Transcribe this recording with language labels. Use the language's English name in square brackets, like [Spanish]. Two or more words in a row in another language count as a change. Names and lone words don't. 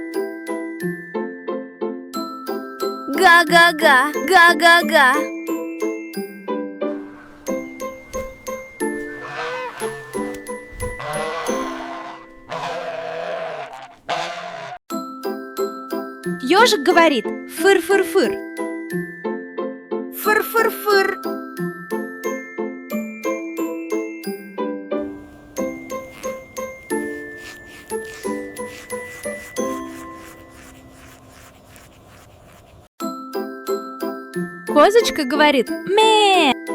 [Russian] Га-га-га, га-га-га. Ёжик говорит фыр-фыр-фыр. Фыр-фыр-фыр. Козочка говорит ме.